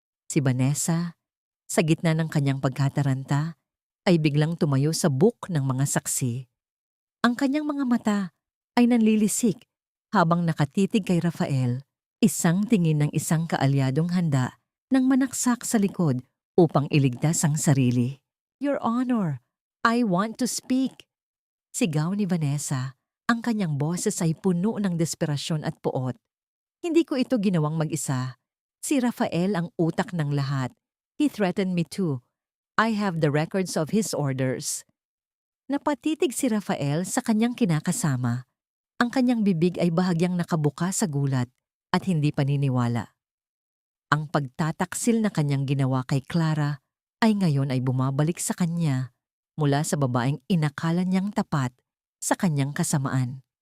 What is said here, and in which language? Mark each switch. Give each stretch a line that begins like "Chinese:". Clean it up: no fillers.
Filipino: Si Vanessa, sa gitna ng kanyang pagkataranta, ay biglang tumayo sa buk ng mga saksi. Ang kanyang mga mata ay nanlilisik habang nakatitig kay Rafael, isang tingin ng isang kaalyadong handa nang manaksak sa likod upang iligtas ang sarili.
English: "Your Honor, I want to speak."
Filipino: Sigaw ni Vanessa. Ang kanyang boses ay puno ng desperasyon at puot. "Hindi ko ito ginawang mag-isa. Si Rafael ang utak ng lahat.
English: He threatened me too. I have the records of his orders."
Filipino: Napatitig si Rafael sa kanyang kinakasama. Ang kanyang bibig ay bahagyang nakabuka sa gulat at hindi paniniwala. Ang pagtataksil na kanyang ginawa kay Clara ay ngayon ay bumabalik sa kanya mula sa babaeng inakala niyang tapat sa kanyang kasamaan.